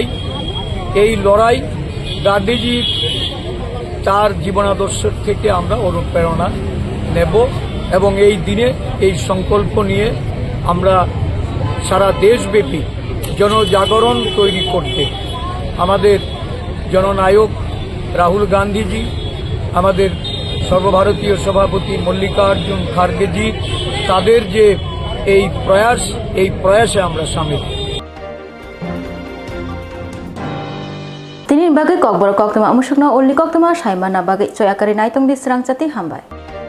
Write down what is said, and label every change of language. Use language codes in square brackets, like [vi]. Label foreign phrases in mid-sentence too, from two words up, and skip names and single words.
[bn] এই লড়াই গান্ধীজির তার জীবনাদর্শ থেকে আমরা অনুপ্রেরণা নেব এবং এই দিনে এই সংকল্প নিয়ে আমরা সারা দেশব্যাপী জনজাগরণ তৈরি করতে আমাদের জননায়ক রাহুল গান্ধীজি, আমাদের সর্বভারতীয় সভাপতি মল্লিকার্জুন খার্গেজি, তাদের যে এই প্রয়াসে আমরা সামিল। [trp] তিনি বাগে kokborok koktwma amusukno ulli koktwma saimana bagai coyakari naitung di Swrangchati hambai.